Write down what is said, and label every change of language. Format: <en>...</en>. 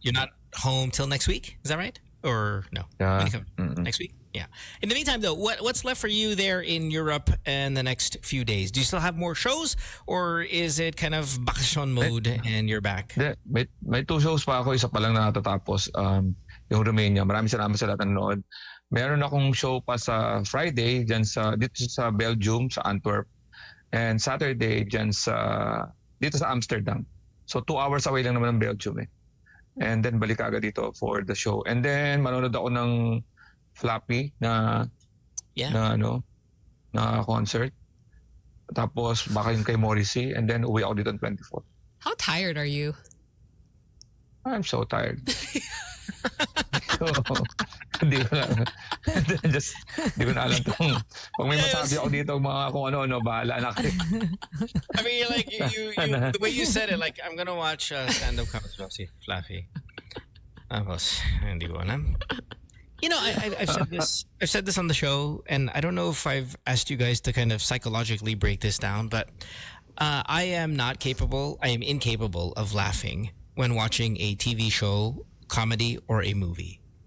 <en>you're not home till next week. Is that right? Or no? Yeah. When you come next week? Yeah. In the meantime, though, what's left for you there in Europe in the next few days? Do you still have more shows, or is it kind of bakasyon mode and you're back?</en> <tl>May 2 shows pa ako. Isa pa lang natatapos. Yung Romania. Maraming salamat sa lahat ng nanood. Meron akong show pa sa Friday dito sa Belgium, sa Antwerp.</tl> <en>And Saturday</en> <tl>dito sa</tl> <en>Amsterdam.</en> <tl>So</tl> <en>2 hours away</en> <tl>lang naman ng Belgium eh. And then balik agad dito for the show.</tl> <en>And then</en> <tl>manonood ako ng Flappy na concert. Tapos baka yung kay Morrissey.</tl> <en>And then</en> <tl>uwi ako dito on 24.</tl> <en>How tired are you? I'm so tired.</en> <tl>So, hindi ko na, hindi ko na alam kung may masabi ako dito mga kung ano-ano, bahala na kayo.</tl> <en>I mean, like, you the way you said it, like, I'm gonna watch stand-up comedy, Fluffy.</en> <tl>Tapos, hindi ko alam.</tl> <en>You know, I've said this on the show, and I don't know if I've asked you guys to kind of psychologically break this down, but I am incapable of laughing when watching a TV show, comedy, or a movie.</en>